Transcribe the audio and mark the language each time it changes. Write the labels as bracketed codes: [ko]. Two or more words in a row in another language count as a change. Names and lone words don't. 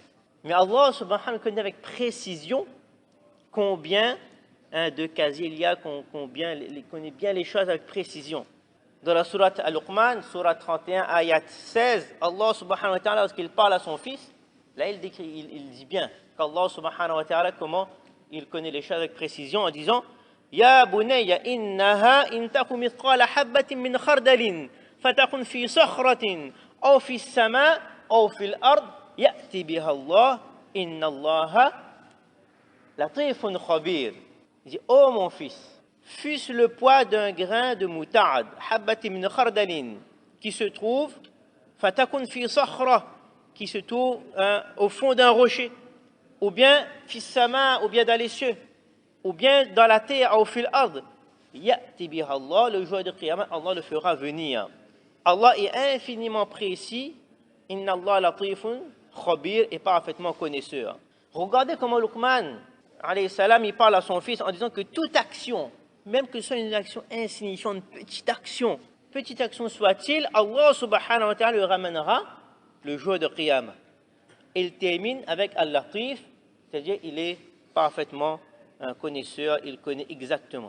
[fr] Mais Allah [ar] سبحانه وتعالى [fr] connaît avec précision combien de casiers il y a, connaît bien les choses avec précision. Dans la sourate Al-Luqman, sourate 31, ayat 16, Allah [ar] سبحانه وتعالى, [fr] lorsqu'il parle à son fils, là il dit bien qu'Allah [ar] سبحانه وتعالى, [fr] comment il connaît les choses avec précision en disant [ar] يا بني إنها إن تك مثقال حبة من خردل فتكن في صخرة أو في السماء أو في الأرض يأتي بها الله إن الله لطيف خبير. [fr] Il dit, ô mon fils, fût-ce le poids d'un grain de moutarde, [ar] حبة من خردل, [fr] qui se trouve, [ar] فتكن في صخرة, [fr] qui se trouve au fond d'un rocher, ou bien [ar] في السماء, [fr] ou bien dans les cieux, ou bien dans la terre, ou [ar] في الأرض، يأتي بها الله, [fr] le jour de Qiyamah, Allah le fera venir. Allah est infiniment précis, [ar] إن الله لطيف خبير, [fr] est parfaitement connaisseur. Regardez comment Luqman, [ar] عليه السلام, [fr] il parle à son fils en disant que toute action, même que ce soit une action insignifiante, une petite petite action soit-il, Allah [ar] سبحانه وتعالى [fr] le ramènera le jour de Qiyamah. Il termine avec Al-Latif, c'est-à-dire il est parfaitement un connaisseur, il connaît exactement.